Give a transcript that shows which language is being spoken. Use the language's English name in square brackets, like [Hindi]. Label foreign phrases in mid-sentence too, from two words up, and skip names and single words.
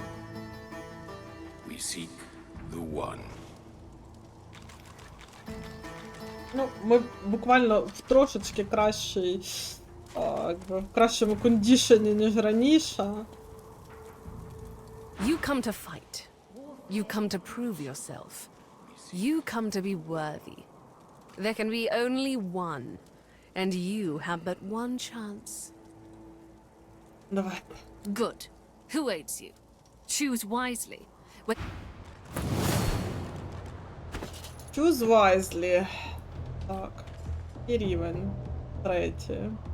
[English] We seek the one. [Ukrainian] Ну, ми буквально в трошечки кращій, якби, в кращому кондішені, ніж раніше. [English] You come to fight. You come to prove yourself. You come to be worthy. There can be only one, and you have but one chance. [Ukrainian] Давайте. [English] Good. Who aids you? Choose wisely. Choose wisely. [Ukrainian] Так. І рівень. Третій.